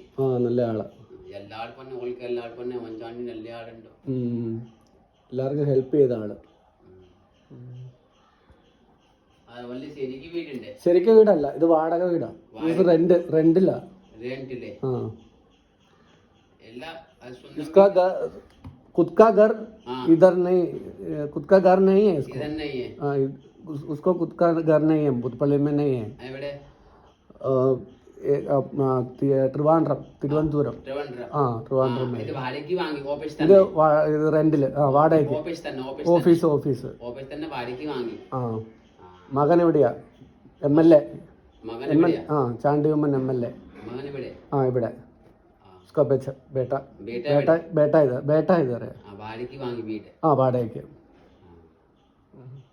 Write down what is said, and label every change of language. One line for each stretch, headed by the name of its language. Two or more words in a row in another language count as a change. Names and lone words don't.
Malayalam: ആ നല്ല ആളാ. എല്ലാവർക്കും ഉമ്മൻചാണ്ടി നല്ല ആളുണ്ടോ? എല്ലാവർക്കും ഹെൽപ്പ് ചെയ്ത ആള്. ശരിക്കും വീടല്ല, ഇത് വാടക വീടാ. ഇത് റെന്റില്ല.
Hindi: ആ इसका खुद का घर इधर नहीं, खुद का घर नहीं है इसको. उसको खुद का घर नहीं है, पुतपल्ली में नहीं है.
Malayalam: തിരുവനന്തപുരം. ആ ട്രിവാൻഡ്രം. ഇത് റെന്റില്. ആ വാടകയ്ക്ക്. ഓഫീസ്. ആ മകൻ എവിടെയാ? MLA. ആ ചാണ്ടിയമ്മൻ MLA. ആ ഇവിടെ.
Hindi: उसका बेटा इधर है.
Malayalam: हाँ वाടകയ്ക്ക്.